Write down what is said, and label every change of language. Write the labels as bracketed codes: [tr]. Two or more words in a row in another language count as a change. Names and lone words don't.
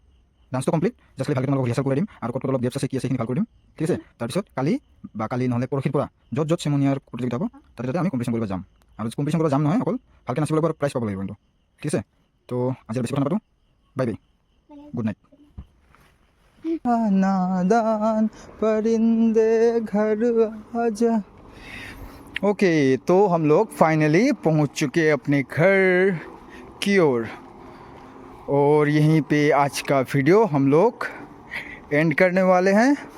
[as] ডান্সটো কমপ্লিট, জাষ্ট খালি ভালকৈ তোমালোকক ৰিহাৰ্চেল কৰি দিম, আৰু ক'ত অলপ গেপছ আছে কি আছে সেইখিনি ভাল কৰি দিম, ঠিক আছে। তাৰপিছত কালি নহ'লে পৰহিৰ পৰা য'ত চেমনিয়াৰ প্ৰতিযোগিতা হ'ব তাতে আমি কম্পিটিশ্যন কৰিব যাম। আৰু কম্পিটিশ্যন কৰিব যাম নহয়, অকল ভালকৈ নাচিব লাগিব আৰু প্ৰাইজ পাব লাগিব কিন্তু, ঠিক আছে। তো আজি বেছি কথা নাপাতোঁ, [en] bye bye, good night. [hi] नादान परिंदे घर आजा। ओके, तो हम लोग फाइनली पहुंच चुके अपने घर की ओर, और यहीं पे आज का वीडियो हम लोग एंड करने वाले हैं।